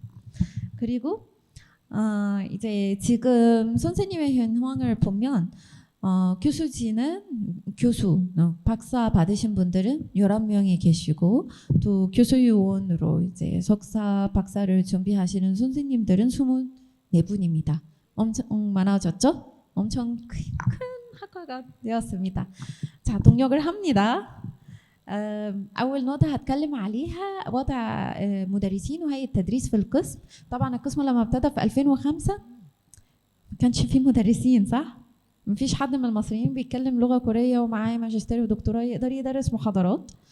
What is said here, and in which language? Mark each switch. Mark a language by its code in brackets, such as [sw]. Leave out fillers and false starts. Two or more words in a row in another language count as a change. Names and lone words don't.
[ko] 그리고 이제 지금 선생님의 현황을 보면 교수진은 박사 받으신 분들은 11명이 계시고 또 교수요원으로 이제 석사 박사를 준비하시는 선생님들은 24분입니다. 엄청 많아졌죠? 엄청 큰 학과가 되었습니다. 자, 동력을 합니다. [ar] أول نقطة هتكلم عليها وضع مدرسين وهيئة التدريس في القسم. طبعا القسم لما ابتدى في 2005 ما كانش فيه مدرسين، صح؟ مفيش حد من المصريين بيتكلم لغة كورية ومعاه ماجستير ودكتوراه يقدر يدرس محاضرات.